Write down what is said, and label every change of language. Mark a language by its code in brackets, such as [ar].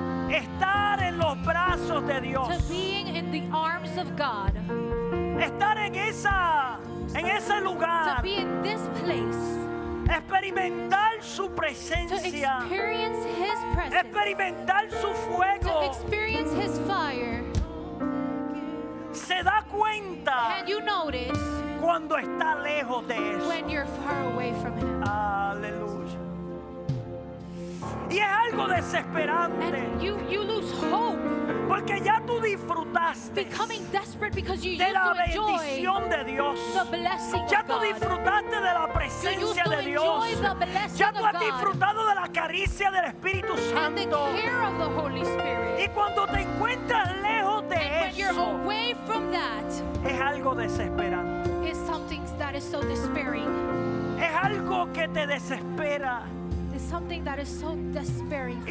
[es] estar en los brazos de Dios, [en] to being in the arms of God, [es] estar en ese [en] to [es] lugar, [en] be in this place, [es] experimentar su [en] to [es] presencia, [en] experience His presence, [es] experimentar su [en] to [es] fuego. [en] experience His fire. [es] Se da cuenta [en] And you notice [es] cuando está lejos de eso. [en] when you're far away from Him. [es] Aleluya. Y es algo desesperante, [en] And you lose hope, [es] porque ya tú disfrutaste [en] becoming desperate because you [es] de [en] used [es] la [en] to enjoy [es] bendición de Dios. [en] the blessing [es] Ya [en] of [es] tú [en] God. [es] disfrutaste de la [en] You [es] presencia [en] used to [es] de Dios. [en] enjoy the blessing [es] Ya tú [en] of [es] has [en] God [es] disfrutado de la caricia del Espíritu [en] and the [es] Santo. [en] care of the Holy Spirit. [es] Y cuando te encuentras lejos de [en] And when you're [es] eso, [en] away from that, [es] es algo desesperante. [en] is something that is so despairing. [es] Es algo que te desespera. [en] It's something that is so despairing for